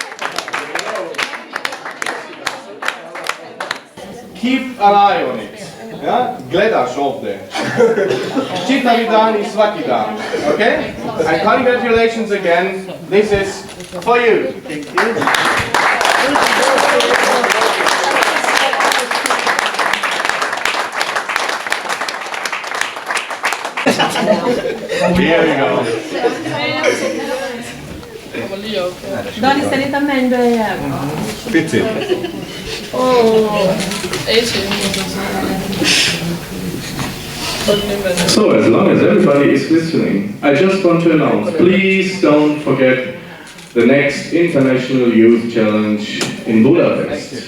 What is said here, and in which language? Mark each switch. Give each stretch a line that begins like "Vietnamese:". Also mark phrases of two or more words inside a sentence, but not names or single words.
English: Keep an eye on it.
Croatian: Ja? Gledaš ovdje. Čitavi dan I svaki dan.
English: Okay? And congratulations again. This is for you. Thank you. Here we go.
Hungarian: Dani, szerintem menj beljebb. Picit.
English: So, as long as everybody is listening, I just want to announce, please don't forget the next International Youth Challenge in Budapest.